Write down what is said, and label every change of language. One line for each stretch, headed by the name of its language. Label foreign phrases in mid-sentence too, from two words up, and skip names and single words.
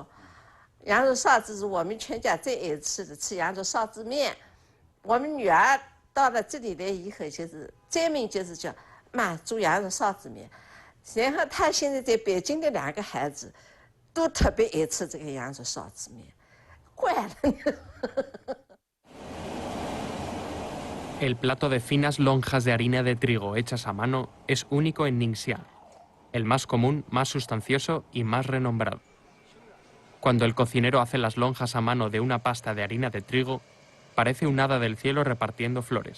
Chinese: 羊肉臊子是我们全家最爱吃的，吃羊肉臊子面。我们女儿到了这里来以后，就是专门就是叫妈煮羊肉臊子面。然后她现在在北京的2个孩子，都特别爱吃这个羊肉臊子面，怪了。
Spanish: El plato de finas lonjas de harina de trigo hechas a mano es único en Ningxia, el más común, más sustancioso y más renombrado. Cuando el cocinero hace las lonjas a mano de una pasta de harina de trigo, parece un hada del cielo repartiendo flores.